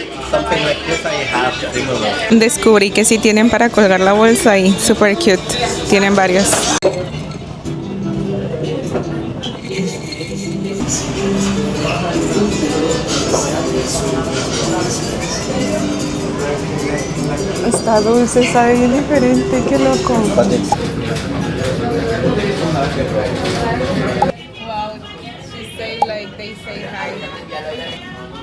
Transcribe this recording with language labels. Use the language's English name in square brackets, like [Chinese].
[English] Something like this I have similar. [Spanish] Descubrí que sí tienen para colgar la bolsa ahí. [English] Super cute. [Spanish] Tienen varios. Está dulce, sabe bien diferente. Qué loco. [English] But it's Wow, she say like they say hi.